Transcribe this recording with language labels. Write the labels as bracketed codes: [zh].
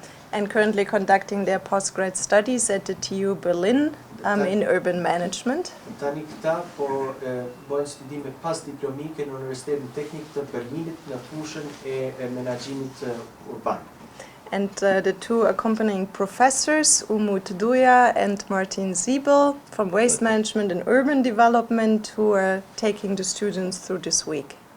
[en] And currently conducting their postgrad studies at the TU Berlin in urban management. [sq] Tani këta po bëjnë studime pasdiplomike në Universitetin Teknik të Berlinit në fushën e menaxhimit urban. [en] And the two accompanying professors, Umut Duya and Martin Siebel from Waste Management and Urban Development, who are taking the students through this week.